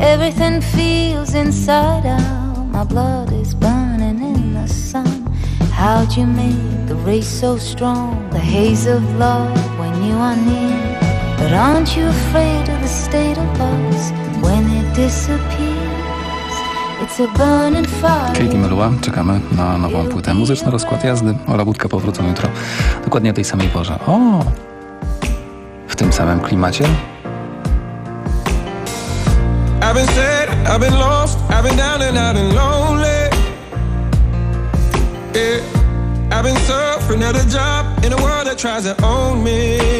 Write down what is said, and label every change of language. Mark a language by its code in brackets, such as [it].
[en] Everything feels inside out, my blood is burning in the sun. How'd you make the race so strong, the haze of love when you are near? But aren't you afraid of the state of us when it disappears? [pl] Katie Melua, czekamy na nową płytę. Muzyczny rozkład jazdy. Ola Budka powrócą jutro. Dokładnie o tej samej porze. O! W tym samym klimacie. [en] I've been sad, I've been lost, I've been down and I've been lonely. Yeah. I've been suffering at a job in a world that tries to own me.